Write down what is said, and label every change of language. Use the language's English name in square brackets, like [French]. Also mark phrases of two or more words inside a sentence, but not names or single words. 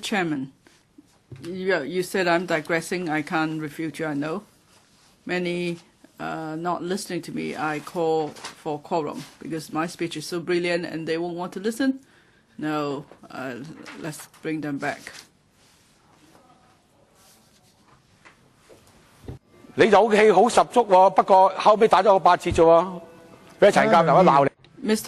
[English] Chairman, you said I'm digressing. I can't refute you, I know. Many not listening to me, I call for quorum because my speech is so brilliant and they won't want to listen. No, let's bring them back. [Cantonese] 你就氣好十足喎，不過後尾打咗個8折啫喎，俾陳教授一鬧你。 [English] Mr.